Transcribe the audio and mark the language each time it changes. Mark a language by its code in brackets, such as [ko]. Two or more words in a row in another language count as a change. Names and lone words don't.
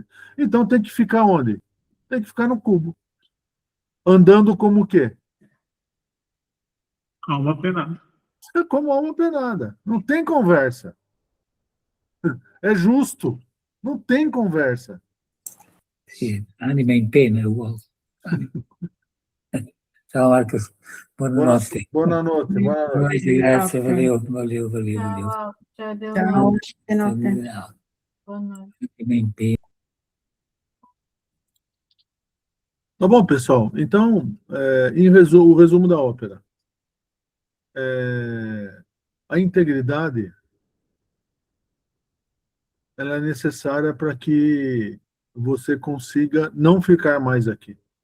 [pt] Então tem que ficar onde? Tem que ficar no cubo. Andando como o quê? Alma penada. Como alma penada. Não tem conversa. É justo. Não tem conversa. [it] Sì, anima in pena, uomo. Ciao Marcos, buonanotte. Buonanotte. Buonanotte, grazie, [pt] valeu. Tchau, boa noite. [it] Anima in pena. [pt] Tá bom, pessoal. Então, o resumo da ópera. A integridade ela é necessária para que você consiga não ficar mais aqui.